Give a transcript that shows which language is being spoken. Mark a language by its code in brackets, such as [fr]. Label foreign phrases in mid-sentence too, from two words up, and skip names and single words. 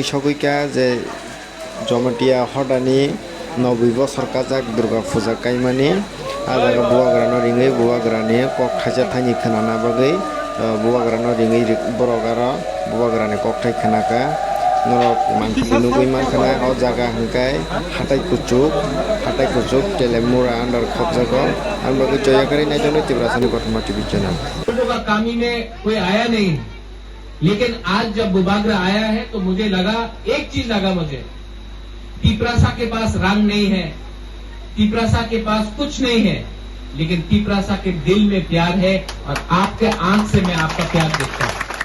[trp] soguika je jomatia hodani 90 বছর kajak durga puja kaimani ajaga bubagra no ringui bubagra ni kok khaisa thani khnana bagui bubagra no ringui borogara bubagra ni kok thai khnaka norok mangki nugui mankhana o jaga hingkai hatai kuchuk telemura under khobjago ambagi joyakari naitone tibrasani kothoma [en] TV channel [hi] का कामी में कोई आया नहीं, लेकिन आज जब बुबागरा आया है तो मुझे लगा, एक चीज लगा मुझे, तिपरासा के पास रंग नहीं है, तिपरासा के पास कुछ नहीं है, लेकिन तिपरासा के दिल में प्यार है और आपके आंख से मैं आपका प्यार देखता हूं।